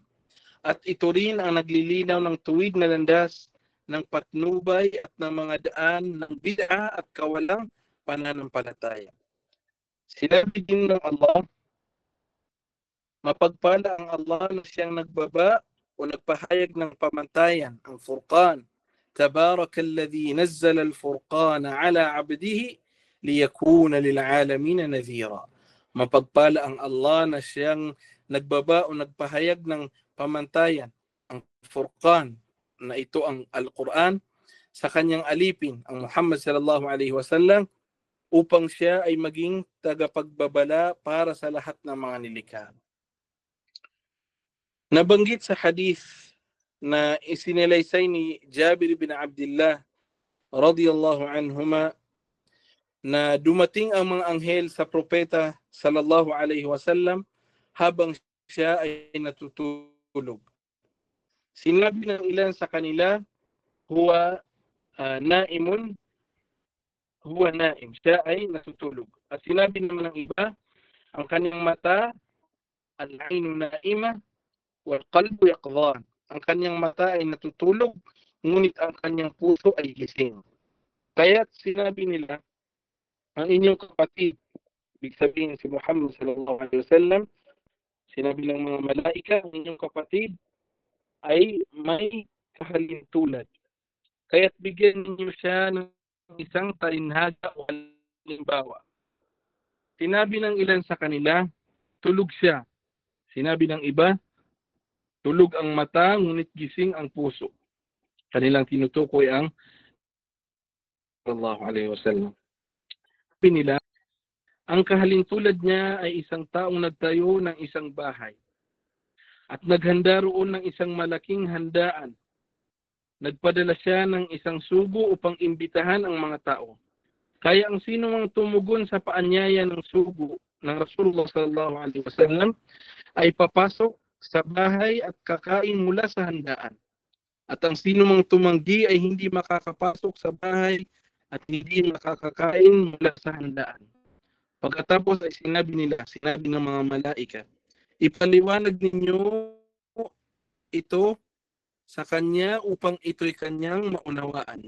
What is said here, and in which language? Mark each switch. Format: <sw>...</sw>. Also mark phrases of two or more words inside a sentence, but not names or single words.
<tl>At ito rin ang naglilinaw ng tuwid na landas ng patnubay at ng mga daan ng bid'a at kawalang pananampalataya. Sinabi din ng Allah, mapagpala ang Allah na siyang nagbaba o nagpahayag ng pamantayan, ang Furqan.</tl> <ar>تبارك الذي نزل الفرقان على عبده ليكون للعالمين نذيرا.</ar> <tl>Mapagpala ang Allah na siyang nagbaba o nagpahayag ng pamantayan, ang Furqan, na ito ang Al-Quran, sa kanyang alipin, ang Muhammad</tl> <ar>صلى الله عليه وسلم,</ar> <tl>upang siya ay maging tagapagbabala para sa lahat ng mga nilikha. Nabanggit sa hadith na isinalaysay ni Jabir bin Abdullah</tl> <ar>رضي الله عنهما</ar> <tl>na dumating ang mga anghel sa propeta</tl> <ar>صلى الله عليه وسلم</ar> <tl>habang siya ay natutulog. Sinabi ng ilan sa kanila,</tl> <ar>هو نائم، هو نائم,</ar> <tl>siya ay natutulog. At sinabi naman ng iba, ang kanyang mata,</tl> <ar>العين نائمة، والقلب يقظان.</ar> <tl>Ang kanyang mata ay natutulog, ngunit ang kanyang puso ay gising. Kaya sinabi nila, ang inyong kapatid, ibig sabihin si Muhammad</tl> <ar>صلى الله عليه وسلم,</ar> <tl>sinabi ng mga malaika, ang inyong kapatid ay may kahalintulad. Kaya't bigyan ninyo siya ng isang talinhaga o halimbawa. Sinabi ng ilan sa kanila, tulog siya. Sinabi ng iba, tulog ang mata, ngunit gising ang puso. Kanilang tinutukoy ang</tl> <ar>صلى الله عليه وسلم.</ar> <tl>Sabi nila, ang kahalintulad niya ay isang taong nagtayo ng isang bahay at naghanda roon ng isang malaking handaan. Nagpadala siya ng isang sugo upang imbitahan ang mga tao. Kaya ang sino mang tumugon sa paanyaya ng sugo ng Rasulullah</tl> <ar>صلى الله عليه وسلم</ar> <tl>ay papasok sa bahay at kakain mula sa handaan. At ang sino mang tumanggi ay hindi makakapasok sa bahay at hindi makakakain mula sa handaan. Pagkatapos ay sinabi ng mga malaika, ipaliwanag ninyo ito sa kanya upang ito'y kanyang maunawaan.</tl>